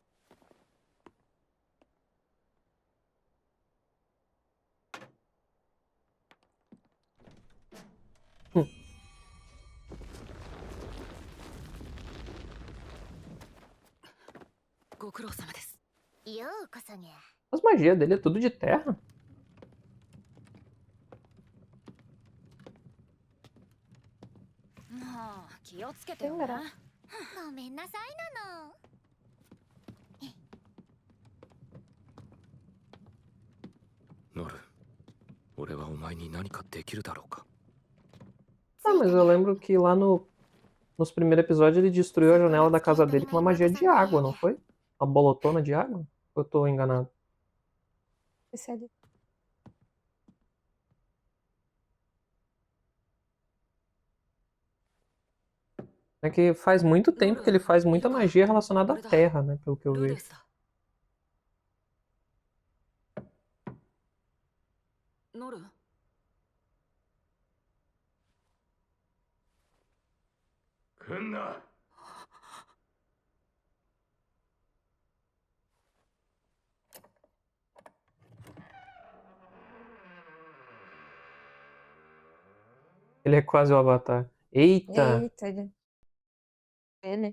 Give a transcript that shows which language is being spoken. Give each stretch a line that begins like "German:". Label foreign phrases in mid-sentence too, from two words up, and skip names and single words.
Japanese: ご苦労様です。ようこそにゃ。
Portuguese: As magias dele é tudo de terra?
Japanese: もう気をつけてよな。ごめんなさいなの。ノルン、俺はお前に何かできるだろうか。
Portuguese: Ah, mas eu lembro que lá nos primeiros episódios ele destruiu a janela da casa dele com uma magia de água, não foi? Uma bolotona de água? Ou eu tô enganado? É que faz muito tempo que ele faz muita magia relacionada à terra, né? Pelo que eu
Japanese: ルーデ
Portuguese: vejo.
Japanese: スだ。ノルン。来んな。
Portuguese: Ele é quase o Avatar. Eita! Eita, ele.